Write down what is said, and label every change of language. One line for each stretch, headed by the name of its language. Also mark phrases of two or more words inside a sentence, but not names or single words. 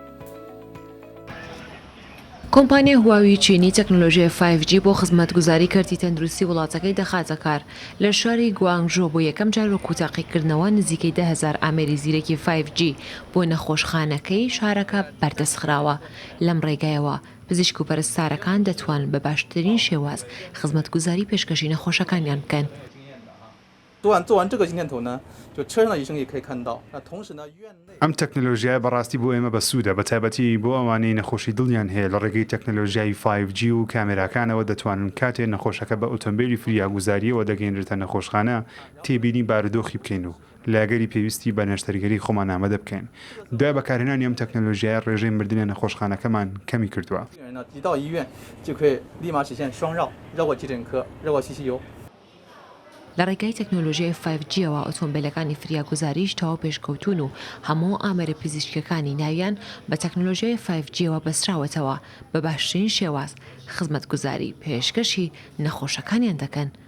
Central Kurdish: کۆمپانیای هواوی چینی تەکنۆلۆژیای 5G بۆ خزمەتگوزاری کەرتی تەندروستی وڵاتەکەی دەخاتە کار لە شاری گوانگژۆ بۆ یەکەم جار وەکو تاقیکردنەوە نزیکەی 10,000 ئامێری زیرەکی 5G بۆ نەخۆشخانەکەی شارەکە بەردەستخراوە. لەم ڕێگایەوە پزیشک و پەرستارەکان دەتوانن بە باشترین شێواز خزمەتگوزاری پێشکەشی نەخۆشەکانیان بکەن.
Chinese: 做完这个镜片头呢，就车上的医生也可以看到。那同时呢，院内
Central Kurdish: ئەم تەکنۆلۆژیای بەڕاستی بۆ ئێمە بەسوودە بە تایبەتی بۆ ئەوانەی نەخۆشی دڵیان هەیە لە ڕێگەی تەکنۆلۆژیای 5G و کامێراکانەوە دەتوانن کاتێ نەخۆشەکە بە ئۆتۆمبیلی فریاگوزاریەوە دەگەێنرێتە نەخۆشخانە تێبینی بارودۆخی بکەین و لاگەری پێویستی بە نەشتەرگەری خۆمان ئامادە بکەین. دوای بەکارهێنانی ئەم تەکنۆلۆژیای ڕێژەی مردنە نەخۆشخانەکەمان کەمی کردووە.
Chinese: 一到医院就可以立马实现双绕，绕过急诊科，绕过 CCU。
Central Kurdish: لە ڕێگای تەکنۆلۆژیای 5Gەوە ئۆتۆمبیلەکانی فریاگوزاریش تەواو پێشکەوتون و هەموو ئامێرە پزیشکەکانی ناویان بە تەکنۆلۆژیای 5Gەوە بەستراوەتەوە بە باشترین شێواز خزمەتگوزاری پێشکەشی نەخۆشەکانیان دەکەن.